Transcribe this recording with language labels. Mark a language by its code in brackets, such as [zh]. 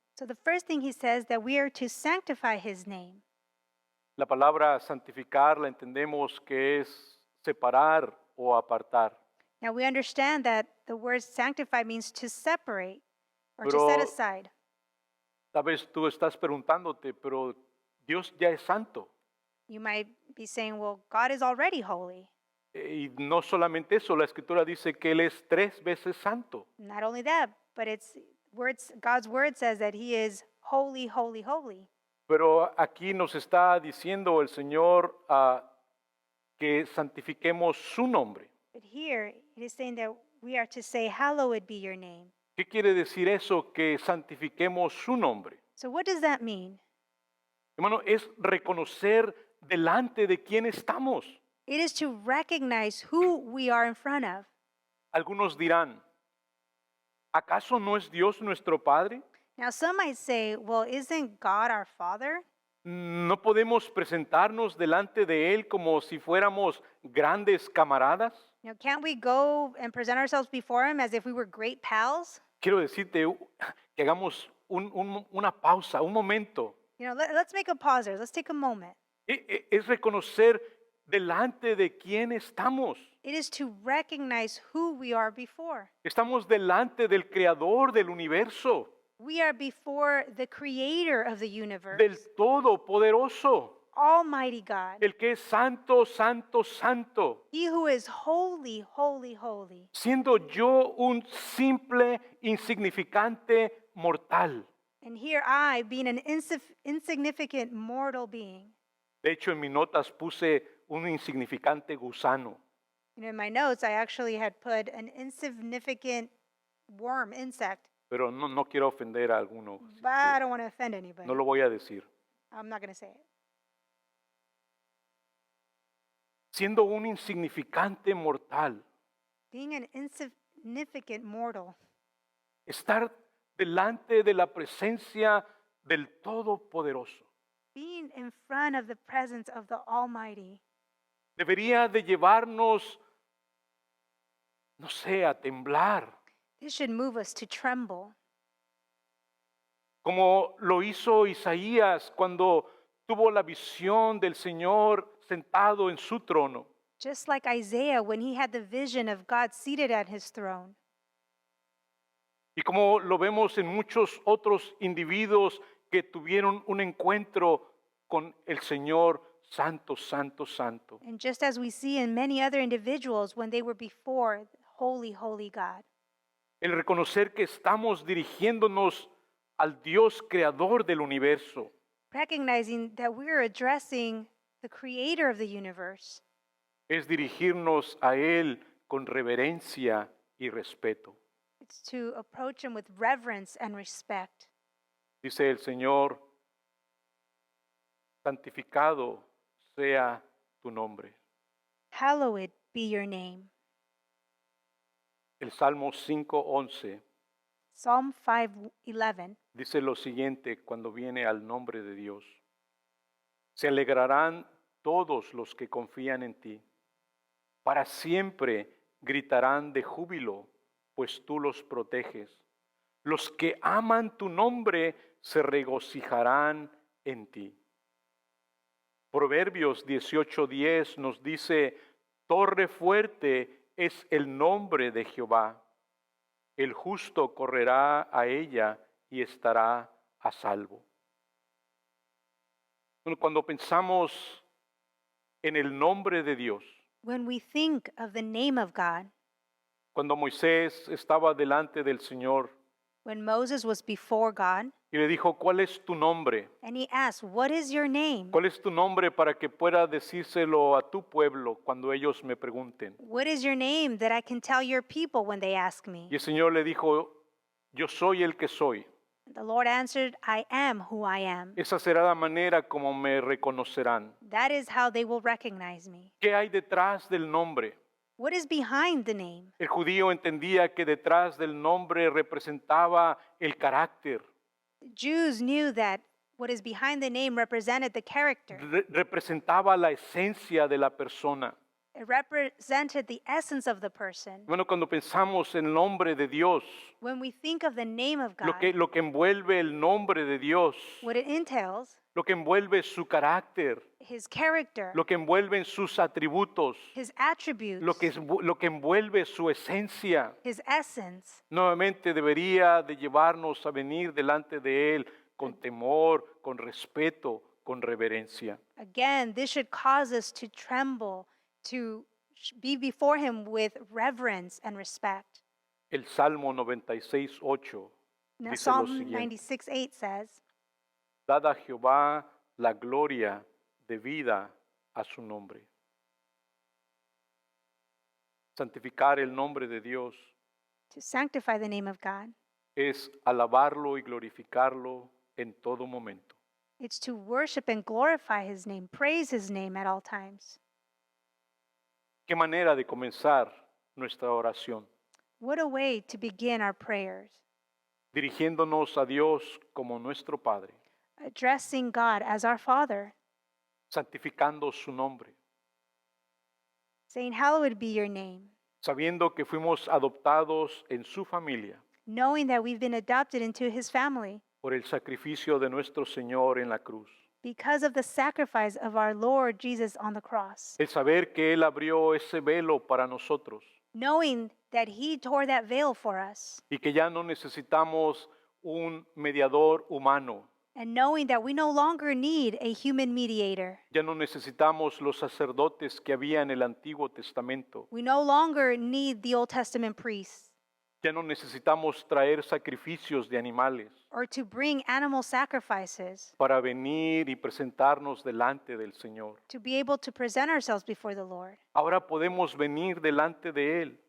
[en] So the first thing he says that we are to sanctify his name. [es] La palabra santificar la entendemos que es separar o apartar. [en] Now we understand that the word sanctify means to separate or to [es] Pero- [en] set aside. [es] Tal vez tú estás preguntándote, pero Dios ya es santo. [en] You might be saying, well, God is already holy. [es] Y no solamente eso, la Escritura dice que Él es 3 veces santo. [en] Not only that, but God's word says that he is holy, holy, holy. [es] Pero aquí nos está diciendo el Señor que santifiquemos su nombre. [en] But here it is saying that we are to say, hallowed be your name. [es] ¿Qué quiere decir eso, que santifiquemos su nombre? [en] So what does that mean? [es] Hermano, es reconocer delante de quién estamos. [en] It is to recognize who we are in front of. [es] Algunos dirán, ¿acaso no es Dios nuestro Padre? [en] Now, some might say, well, isn't God our Father? [es] ¿No podemos presentarnos delante de Él como si fuéramos grandes camaradas? [en] Can't we go and present ourselves before Him as if we were great pals? [es] Quiero decirte que hagamos una pausa, un momento. [en] Let's make a pause there. Let's take a moment. [es] Es reconocer delante de quién estamos. [en] It is to recognize who we are before. [es] Estamos delante del Creador del universo, [en] We are before the Creator of the universe, [es] del Todopoderoso, [en] Almighty God, [es] el que es santo, santo, santo. [en] He who is holy, holy, holy. [es] Siendo yo un simple, insignificante mortal. [en] And here I, being an insignificant mortal being. [es] De hecho, en mis notas puse un insignificante gusano. [en] In my notes, I actually had put an insignificant worm, insect, [es] Pero no quiero ofender a alguno. así [en] but I [es] que [en] don't want to offend anybody. [es] no lo voy a decir. [en] I'm not going to say it. [es] Siendo un insignificante mortal, [en] Being an insignificant mortal, [es] estar delante de la presencia del Todopoderoso, [en] being in front of the presence of the Almighty, [es] debería de llevarnos, no sé, a temblar, [en] this should move us to tremble, [es] como lo hizo Isaías cuando tuvo la visión del Señor sentado en su trono. [en] just like Isaiah when he had the vision of God seated at his throne. [es] Y como lo vemos en muchos otros individuos que tuvieron un encuentro con el Señor Santo, Santo, Santo. [en] And just as we see in many other individuals when they were before holy, holy God. [es] El reconocer que estamos dirigiéndonos al Dios creador del universo. [en] Recognizing that we're addressing the creator of the universe. [es] Es dirigirnos a Él con reverencia y respeto. [en] It's to approach him with reverence and respect. [es] Dice el Señor, santificado sea tu nombre. [en] Hallowed be your name. [es] El Salmo 5:11 [en] Psalm 5:11. [es] dice lo siguiente cuando viene al nombre de Dios. Se alegrarán todos los que confían en ti. Para siempre gritarán de júbilo, pues tú los proteges. Los que aman tu nombre se regocijarán en ti. Proverbios 18:10 nos dice, torre fuerte es el nombre de Jehová. El justo correrá a ella y estará a salvo. Bueno, cuando pensamos en el nombre de Dios, [en] When we think of the name of God, [es] cuando Moisés estaba delante del Señor [en] when Moses was before God, [es] y le dijo, ¿cuál es tu nombre? [en] and he asked, "What is your name? [es] ¿Cuál es tu nombre para que pueda decírselo a tu pueblo cuando ellos me pregunten? [en] What is your name that I can tell your people when they ask me?" [es] Y el Señor le dijo, yo soy el que soy. [en] The Lord answered, "I am who I am." [es] Esa será la manera como me reconocerán. [en] That is how they will recognize me. [es] ¿Qué hay detrás del nombre? [en] What is behind the name? [es] El judío entendía que detrás del nombre representaba el carácter, [en] Jews knew that what is behind the name represented the character. [es] representaba la esencia de la persona. [en] It represented the essence of the person. [es] Bueno, cuando pensamos en el nombre de Dios, [en] When we think of the name of God, [es] lo que envuelve el nombre de Dios, [en] what it entails, [es] lo que envuelve su carácter, [en] his character, [es] lo que envuelve en sus atributos, [en] his attributes, [es] lo que envuelve su esencia, [en] his essence, [es] nuevamente debería de llevarnos a venir delante de Él con temor, con respeto, con reverencia. [en] again, this should cause us to tremble, to be before him with reverence and respect. [es] El Salmo 96:8 [en] Now, [es] dice lo [en] Psalm [es] siguiente: [en] 96:8 says, [es] Dad a Jehová la gloria debida a su nombre. Santificar el nombre de Dios [en] to sanctify the name of God [es] es alabarlo y glorificarlo en todo momento. [en] It's to worship and glorify his name, praise his name at all times. [es] Qué manera de comenzar nuestra oración, [en] What a way to begin our prayers, [es] dirigiéndonos a Dios como nuestro Padre, [en] addressing God as our Father, [es] santificando su nombre, [en] saying, Hallowed be your name, [es] sabiendo que fuimos adoptados en su familia [en] knowing that we've been adopted into his family [es] por el sacrificio de nuestro Señor en la cruz. [en] because of the sacrifice of our Lord Jesus on the cross, [es] El saber que Él abrió ese velo para nosotros [en] knowing that he tore that veil for us, [es] y que ya no necesitamos un mediador humano, [en] and knowing that we no longer need a human mediator. [es] ya no necesitamos los sacerdotes que había en el Antiguo Testamento, [en] We no longer need the Old Testament priests [es] ya no necesitamos traer sacrificios de animales [en] or to bring animal sacrifices [es] para venir y presentarnos delante del Señor. [en] to be able to present ourselves before the Lord. [es] Ahora podemos venir delante de Él